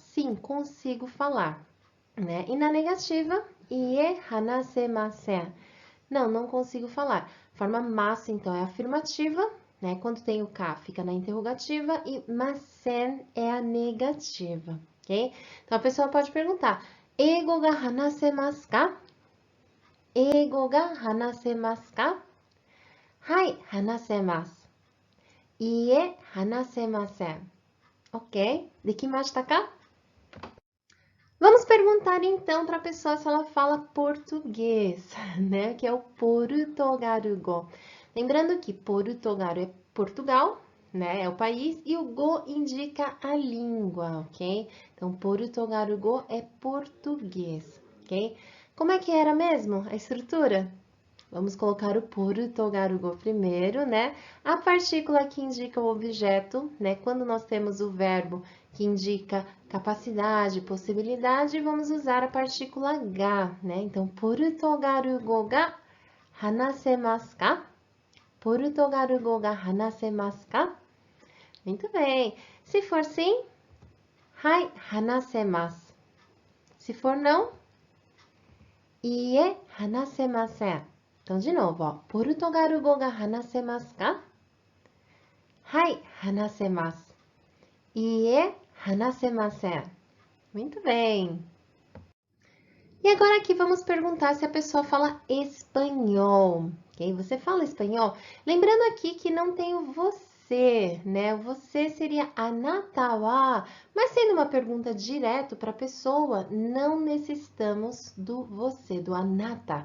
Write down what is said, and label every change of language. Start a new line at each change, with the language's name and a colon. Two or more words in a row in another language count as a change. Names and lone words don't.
Portuguese: Sim, consigo falar, né? E na negativa,
Japanese: いいえ、話せません.
Portuguese: Não, não consigo falar. Forma mas, então, é afirmativa, né? Quando tem o K, fica na interrogativa e masen é a negativa, ok? Então, a pessoa pode perguntar,
Japanese: 英語が話せますか? 英語が話せますか？ はい、話せます. いいえ、話せません. Ok? できましたか?
Portuguese: Vamos perguntar então para a pessoa se ela fala português, né? Que é o Portugarugo. Lembrando que Portugal é Portugal, né? É o país e o go indica a língua, ok? Então, Portugarugo é português, ok? Como é que era mesmo a estrutura? Vamos colocar o Portugarugo primeiro, né? A partícula que indica o objeto, né? Quando nós temos o verbo que indica capacidade, possibilidade, vamos usar a partícula ga, né? Então,
Japanese: ポルトガル語が話せますか? ポルトガル語が話せますか?
Portuguese: Muito bem. Se for sim,
Japanese: はい、話せます.
Portuguese: Se for não,
Japanese: いいえ、話せません.
Portuguese: Então, de novo, ó.
Japanese: ポルトガル語が話せますか? はい、話せます。いいえ、話せません.
Portuguese: Muito bem. E agora aqui vamos perguntar se a pessoa fala espanhol, ok? Você fala espanhol? Lembrando aqui que não tem o você, né? O você seria
Japanese: あなたは,
Portuguese: mas sendo uma pergunta direto para a pessoa, não necessitamos do você, do anata.